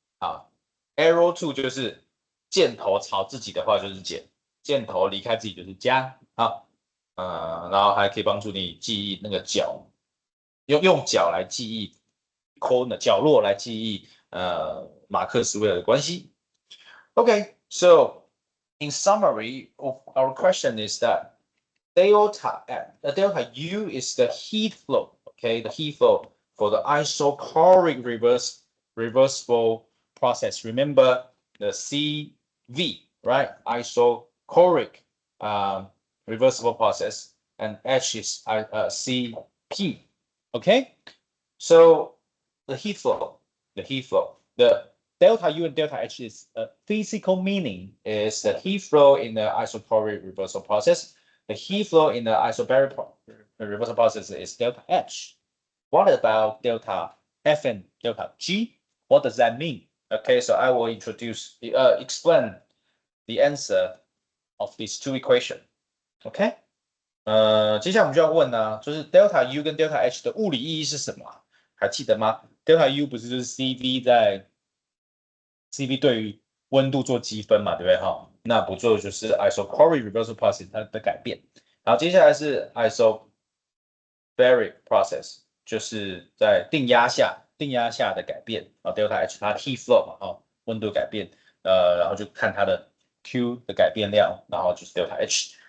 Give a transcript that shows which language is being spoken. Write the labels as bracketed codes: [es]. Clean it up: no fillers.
[zh] 好 ， [en] arrow to [zh] 就是箭头朝自己的话就是减，箭头离开自己就是加。好，然后还可以帮助你记忆那个角，用角来记忆 corner 角落来记忆马克思韦尔的关系。 [en] Okay, so in summary of our question is that delta U is the heat flow, okay, the heat flow for the isochoric reversible process. Remember the CV, right? Isochoric reversible process, and H is CP, okay? So the heat flow, the delta U and delta H is physical meaning is the heat flow in the isochoric reversal process. The heat flow in the isobaric reversal process is delta H. What about delta F and delta G? What does that mean? Okay, so I will explain the answer of these two equations. Okay? [zh] 接下来我们就要问呢，就是 delta U 跟 delta H 的物理意义是什么？还记得吗 ？delta U 不是就是 CV 对于温度做积分嘛，对不对？哈，那不做就是 [en] isochoric reversal process [zh] 它的改变。然后接下来是 [en] isobaric process， [zh] 就是在定压下的改变啊 ，delta H 它 [en] heat flow [zh] 嘛，哦，温度改变，然后就看它的 Q 的改变量，然后就是 delta H。